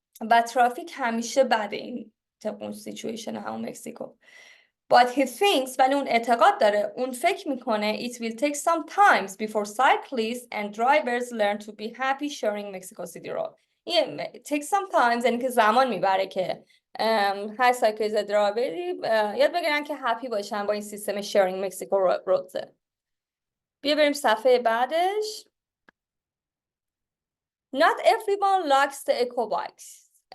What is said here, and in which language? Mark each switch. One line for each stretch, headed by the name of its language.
Persian: و ترافیک همیشه بده این اون سیچویشن همون مکزیکو.
English: But he thinks
Persian: ولی اون اعتقاد داره، اون فکر میکنه
English: it will take some time before cyclists and drivers learn to be happy sharing Mexico City road. take some time
Persian: یعنی که زمان میبره که هر سایکلیست درایوری یاد بگیرن که هپی باشن با این سیستم شیرینگ مکزیکو رودز. بیا بریم صفحه بعدش.
English: Not everyone likes the eco bikes.